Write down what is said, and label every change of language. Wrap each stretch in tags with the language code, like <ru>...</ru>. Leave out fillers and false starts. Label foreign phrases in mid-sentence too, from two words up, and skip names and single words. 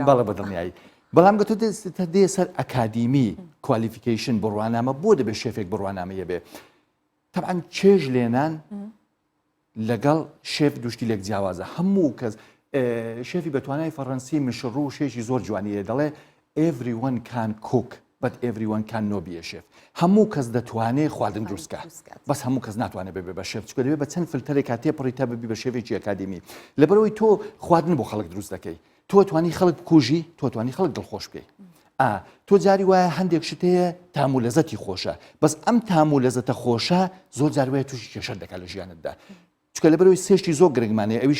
<ckb>بەڵێ بەدڵنیایی بەڵام گەتۆ دێ سەر</ckb> <en>academic qualification</en> <ckb>بڕوانامە بۆ دەبێت شێفێک بڕوانامەیە بێ تەبعەن چێژ لێنان لەگەڵ شێف دوشتی لێک جیاوازە هەموو کەس شێفی بەتوانای فەڕەنسی مشڕ و شێشی زۆر جوانیە دەڵێ</ckb> <en>everyone can cook but everyone can not be a chef</en> <ckb>هەموو کەس دەتوانێت خواردن دروستکە بەس هەموو کەس ناتوانێت ببێ بە شێف چکە دەبێت بە چەند فلتەرێک کاتێ پڕیتە ببی بە شێفێکی ئەکادیمی لەبەرەوەی تۆ خواردن بۆ خەڵک دروست دەکەی تۆ توانی خەڵک بکوژی تۆ توانی خەڵک دڵخۆش بکەی تۆ جاری وایە هەندێک شتەیە تام و لەزەتی خۆشە بەس ئەم تام و لەزەتە خۆشە زۆر جار وایە تووشی کێشە دەکات لە ژیانتدا چکە لەبەرەوەی سێشتی زۆر گرنگمانەیە ئەوی</ckb>